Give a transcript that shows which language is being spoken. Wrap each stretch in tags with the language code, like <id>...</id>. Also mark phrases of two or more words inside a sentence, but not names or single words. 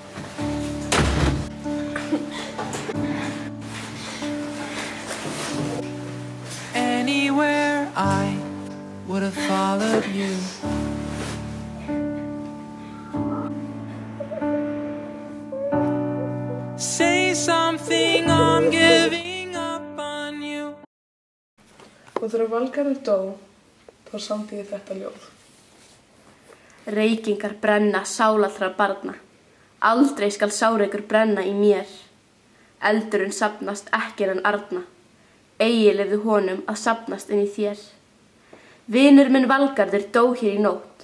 <en>Anywhere I would have followed you. Say something, I'm giving up on you.</en> <is>Og þegar Valgarður dó, þá samdi ég þetta ljóð. Reykingar brenna sál allra barna. Aldrei skal sáreykur brenna í mér. Eldurinn safnast ekki en arna. Eigi leyfðu honum að safnast inn í þér. Vinur minn Valgarður dó hér í nótt.</is>